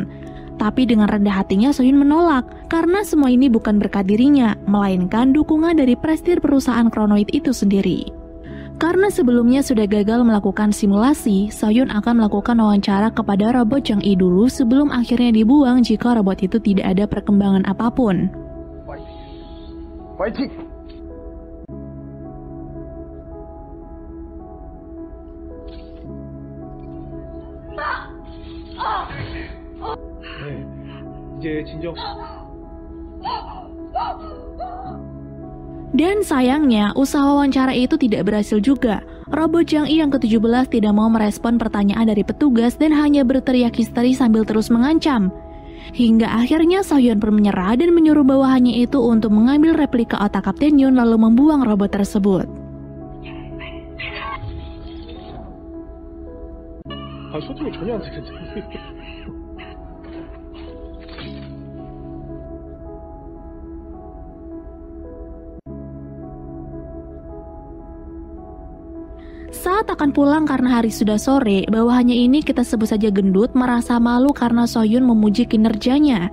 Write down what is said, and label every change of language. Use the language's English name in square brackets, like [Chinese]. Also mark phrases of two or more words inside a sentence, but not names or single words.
[Indonesian] Tapi dengan rendah hatinya Sohyun menolak, karena semua ini bukan berkat dirinya, melainkan dukungan dari prestir perusahaan Kronoid itu sendiri. Karena sebelumnya sudah gagal melakukan simulasi, Soyun akan melakukan wawancara kepada robot Jang-i dulu sebelum akhirnya dibuang jika robot itu tidak ada perkembangan apapun. [Korean] 파이팅! 네, 이제 진정. [Indonesian] Dan sayangnya, usaha wawancara itu tidak berhasil juga. Robot Jang-i yang ke-17 tidak mau merespon pertanyaan dari petugas dan hanya berteriak histeris sambil terus mengancam. Hingga akhirnya Sohyun pun menyerah dan menyuruh bawahannya itu untuk mengambil replika otak Kapten Yoon lalu membuang robot tersebut. [Korean] 소통이 전혀 안 되는데. [Indonesian] Saat akan pulang karena hari sudah sore, bawahannya ini kita sebut saja gendut merasa malu karena Sohyun memuji kinerjanya.